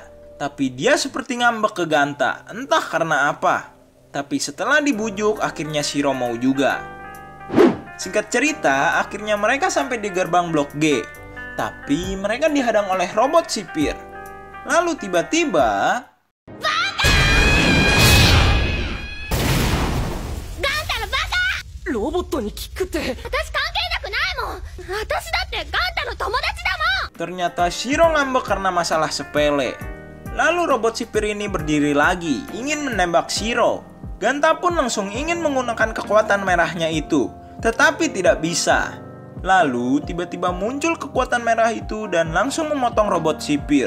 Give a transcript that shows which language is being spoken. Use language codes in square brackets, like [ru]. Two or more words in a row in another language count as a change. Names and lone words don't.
[id] Tapi dia seperti ngambek ke Ganta, entah karena apa. Tapi setelah dibujuk, akhirnya Shiro mau juga. Singkat cerita, akhirnya mereka sampai di gerbang Blok G. Tapi mereka dihadang oleh robot sipir. Lalu tiba-tiba... [ja] ガンタ の バカ! ロボット に キック って... 私関係なくないもん。私だってガンタの友達だもん。 [id] Ternyata Shiro ngambek karena masalah sepele. Lalu robot sipir ini berdiri lagi, ingin menembak Shiro. Ganta pun langsung ingin menggunakan kekuatan merahnya itu, tetapi tidak bisa. Lalu tiba-tiba muncul kekuatan merah itu dan langsung memotong robot sipir.